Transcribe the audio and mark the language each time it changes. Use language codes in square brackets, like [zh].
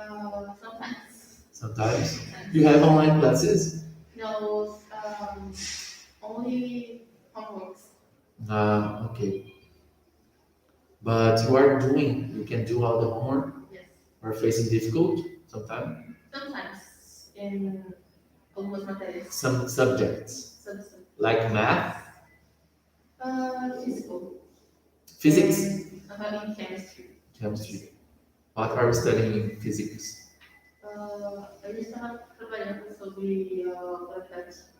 [en] Sometimes. Sometimes you have online classes. No, only homeworks. Okay. But you can do all the homework Yes. or facing difficult sometimes. Sometimes in [pt] algumas matérias. [en] Some subjects like math, Physical. physics, And chemistry. chemistry. What are you studying in physics? [pt] A gente estava trabalhando sobre gravidade.